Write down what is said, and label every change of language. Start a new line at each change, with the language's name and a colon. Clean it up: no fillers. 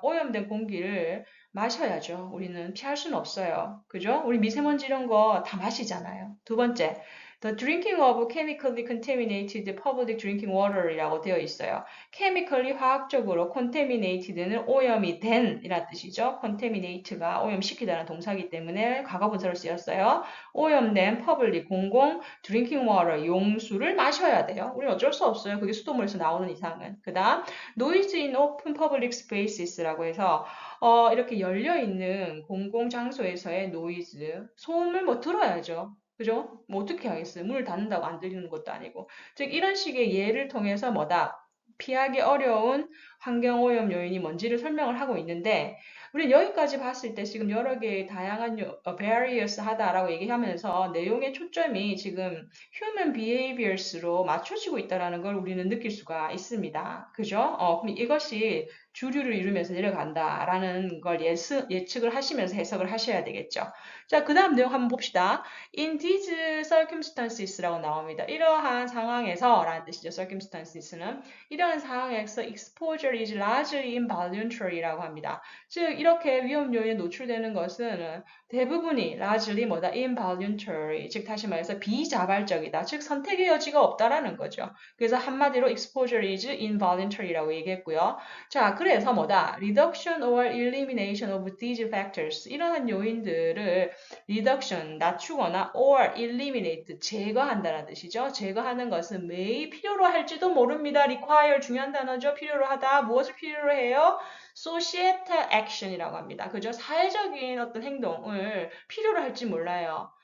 Korean: 오염된 공기를 마셔야죠. 우리는 피할 수는 없어요. 그죠? 우리 미세먼지 이런 거 다 마시잖아요. 두 번째,
English: The drinking of chemically contaminated public drinking water
Korean: 이라고 되어 있어요. chemically 화학적으로 contaminated는 오염이 된 이란 뜻이죠. contaminate가 오염시키다는 동사이기 때문에 과거분사로 쓰였어요. 오염된 public 공공 drinking water 용수를 마셔야 돼요. 우리 어쩔 수 없어요. 그게 수돗물에서 나오는 이상은. 그다음
English: noise in open public spaces
Korean: 라고 해서 이렇게 열려 있는 공공 장소에서의 노이즈 소음을 뭐 들어야죠. 그죠? 뭐 어떻게 하겠어요? 문을 닫는다고 안 들리는 것도 아니고. 즉 이런 식의 예를 통해서 뭐다? 피하기 어려운 환경오염 요인이 뭔지를 설명을 하고 있는데 우리는 여기까지 봤을 때 지금 여러 개의 다양한 various 하다라고 얘기하면서 내용의 초점이 지금 human behaviors로 맞춰지고 있다는 걸 우리는 느낄 수가 있습니다. 그죠? 그럼 이것이 주류를 이루면서 내려간다라는 걸 예측을 하시면서 해석을 하셔야 되겠죠. 자, 그 다음 내용 한번 봅시다.
English: In these circumstances
Korean: 라고 나옵니다. 이러한 상황에서 라는 뜻이죠. circumstances는 이러한 상황에서
English: exposure is largely involuntary
Korean: 라고 합니다. 즉 이렇게 위험 요인에 노출되는 것은 대부분이 largely 뭐다?
English: involuntary.
Korean: 즉 다시 말해서 비자발적이다. 즉 선택의 여지가 없다라는 거죠. 그래서 한마디로
English: exposure is involuntary
Korean: 라고 얘기했고요. 자, 그래서 뭐다?
English: reduction or elimination of these factors.
Korean: 이러한 요인들을 reduction, 낮추거나 or eliminate, 제거한다는 뜻이죠. 제거하는 것은 may 필요로 할지도 모릅니다. require 중요한 단어죠. 필요로 하다. 무엇을 필요로 해요?
English: societal action
Korean: 이라고 합니다. 그죠? 사회적인 어떤 행동을 필요로 할지 몰라요.